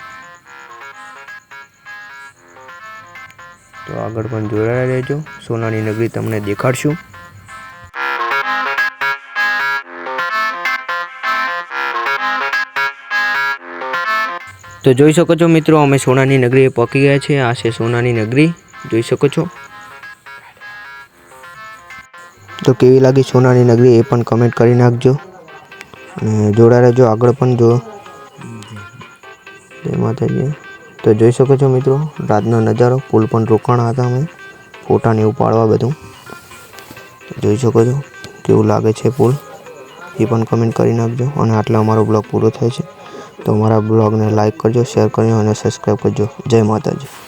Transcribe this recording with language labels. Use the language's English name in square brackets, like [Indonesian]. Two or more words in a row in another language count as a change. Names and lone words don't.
[Gujarati] તો આગળ પણ જોડાયા રહેજો, સોનાની નગરી તમને દેખાડશું। तो જોઈ શકો છો મિત્રો અમે સોનાની નગરીએ પહોંચી ગયા છે। આ છે સોનાની નગરી જોઈ શકો છો। તો કેવી લાગી સોનાની નગરી એ પણ કમેન્ટ કરી નાખજો। અને જોડા રહેજો આગળ પણ જો। જય માતાજી। तो જોઈ શકો છો મિત્રો રાતનો નજારો। પુલ પણ રોકાણા હતા અમે ફોટા ને એવું પાડવા બધું। જોઈ શકો છો કેવું લાગે છે પુલ એ પણ કમેન્ટ કરી નાખજો। અને આટલા અમારો બ્લોગ પૂરો થાય છે। તો હમારા બ્લોગ ને લાઇક કરજો, શેયર કરજો ઔર સબ્સ્ક્રાઇબ કરજો। જય માતાજી।